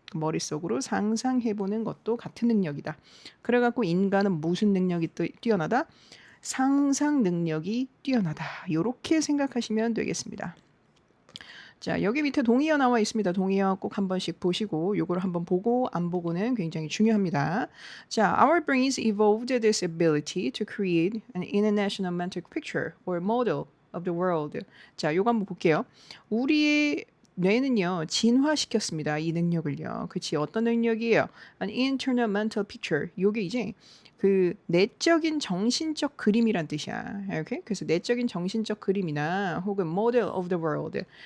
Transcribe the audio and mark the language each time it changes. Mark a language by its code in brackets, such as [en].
[ko] 머릿속으로 상상해보는 것도 같은 능력이다. 그래갖고 인간은 무슨 능력이 뛰어나다? 상상 능력이 뛰어나다. 요렇게 생각하시면 되겠습니다. 자, 여기 밑에 동의어 나와 있습니다. 동의어 꼭 한 번씩 보시고 요걸 한번 보고 안 보고는 굉장히 중요합니다. [en] 자, our brains evolved this ability to create an international mental picture or model of the world. [ko] 자, 요거 한번 볼게요. 우리의 뇌는요, 진화시켰습니다. 이 능력을요. 그치, 어떤 능력이에요? [en] An internal mental picture. [ko] 요게 이제 그 내적인 정신적 그림이란 뜻이야. 이렇게? 그래서 내적인 정신적 그림이나 혹은 [en] model of the world.